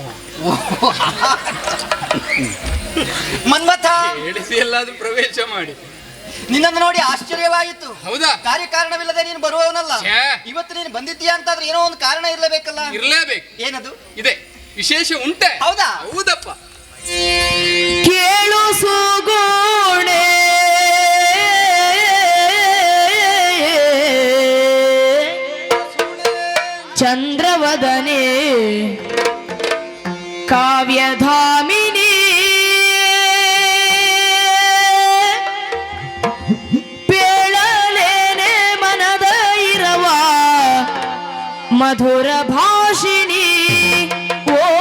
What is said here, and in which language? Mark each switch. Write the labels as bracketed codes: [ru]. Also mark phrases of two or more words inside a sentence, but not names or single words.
[kn] ಓ, ಮನ್ಮಥ, ಹೇಳಿಸಿ ಎಲ್ಲಾದ್ರೂ ಪ್ರವೇಶ ಮಾಡಿ. ನಿನ್ನನ್ನು ನೋಡಿ ಆಶ್ಚರ್ಯವಾಯಿತು. ಹೌದಾ? ಕಾರ್ಯಕಾರಣವಿಲ್ಲದೆ ನೀನು ಬರುವವನಲ್ಲ. ಛೇ. ಇವತ್ತು ನೀನು ಬಂದಿದ್ದೀಯಾ ಅಂತಾದ್ರೆ ಏನೋ ಒಂದು ಕಾರಣ ಇರ್ಲೇಬೇಕಲ್ಲ? ಇರ್ಲೇಬೇಕು. ಏನದು? ಇದೆ, ವಿಶೇಷ ಉಂಟೆ. ಹೌದಾ? ಹೌದಪ್ಪ. ಕೇಳು ಸುಗೋಣೆ ಚಂದ್ರವದನೆ ಕಾವ್ಯಧಾಮಿನಿ ಪೇಳಲೇನೆ ಮನದ ಇರವ ಮಧುರ ಭಾಷಿಣಿ ಓ